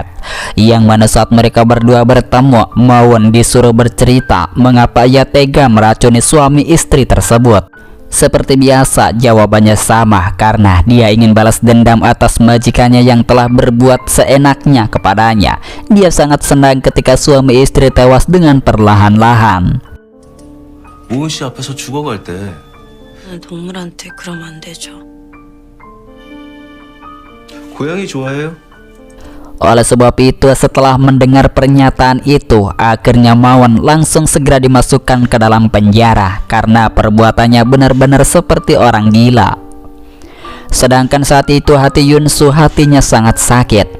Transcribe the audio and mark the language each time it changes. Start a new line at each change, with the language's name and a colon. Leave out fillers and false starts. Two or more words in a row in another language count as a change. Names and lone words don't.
Indonesian: Yang mana saat mereka berdua bertemu, Maun disuruh bercerita mengapa ia tega meracuni suami istri tersebut. Seperti biasa jawabannya sama, karena dia ingin balas dendam atas majikannya yang telah berbuat seenaknya kepadanya. Dia sangat senang ketika suami istri tewas dengan perlahan-lahan.
Korean: 모은 씨 앞에서 죽어갈 때 동물한테 그러면 안 되죠. 고양이 좋아해요?
Indonesian: Oleh sebab itu, setelah mendengar pernyataan itu, akhirnya Maun langsung segera dimasukkan ke dalam penjara karena perbuatannya benar-benar seperti orang gila. Sedangkan saat itu hati Yunsu hatinya sangat sakit.